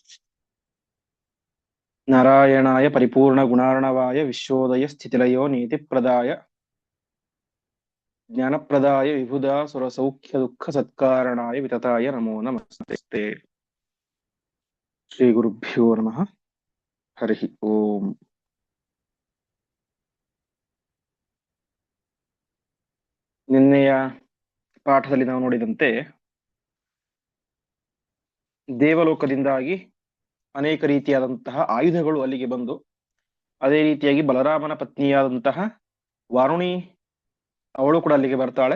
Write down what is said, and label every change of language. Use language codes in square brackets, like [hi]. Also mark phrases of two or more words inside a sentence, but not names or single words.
[sa] नारायणाय परिपूर्णगुणार्णवाय विश्वोदय स्थितिलयो नीतिप्रदाय ज्ञानप्रदाय विबुधा सुरसौख्यदुःखसत्कारणाय वितताय नमो नमस्ते। श्रीगुरुभ्यो नमः। हरिः ओम्। [kn] ನಿನ್ನೆಯ ಪಾಠದಲ್ಲಿ ನಾವು ನೋಡಿದಂತೆ ದೇವಲೋಕದಿಂದಾಗಿ ಅನೇಕ ರೀತಿಯಾದಂತಹ ಆಯುಧಗಳು ಅಲ್ಲಿಗೆ ಬಂದು ಅದೇ ರೀತಿಯಾಗಿ ಬಲರಾಮನ ಪತ್ನಿಯಾದಂತಹ ವಾರುಣಿ ಅವಳು ಕೂಡ ಅಲ್ಲಿಗೆ ಬರ್ತಾಳೆ.